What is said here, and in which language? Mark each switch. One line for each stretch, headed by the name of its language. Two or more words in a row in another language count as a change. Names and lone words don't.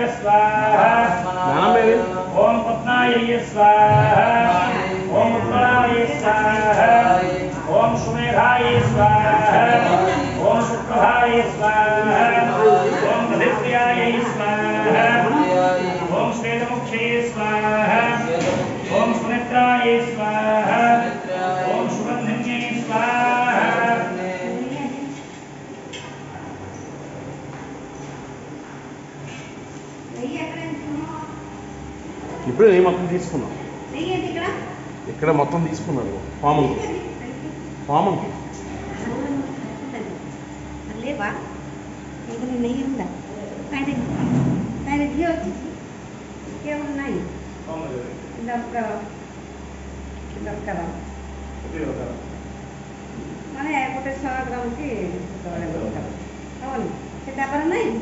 Sanskrit: स्वाहा ओम पद्माय स्वाहा ओम उत्कलाय स्वाहा ओम सुमेधाय स्वाहा ओम शुक्रभाय स्वाहा ओम दधिप्रियाय स्वाहा ओम श्वेतमुख्यै स्वाहा ओम सुनेत्राय स्वाहा ओम सुगंधिन्यै स्वाहा
Telugu: ఇప్పుడు నేను మొత్తం తీసుకున్నాను ఇక్కడ మొత్తం తీసుకున్నాను ఫామ్ లేవా ఇంకా నెయ్యి ఉందా ఆయన ఘీ వచ్చేసి ఇంకేమున్నాయి దొరకరా మన ఒకటి 100 గ్రాములకి అవును డబ్బా ఉన్నాయి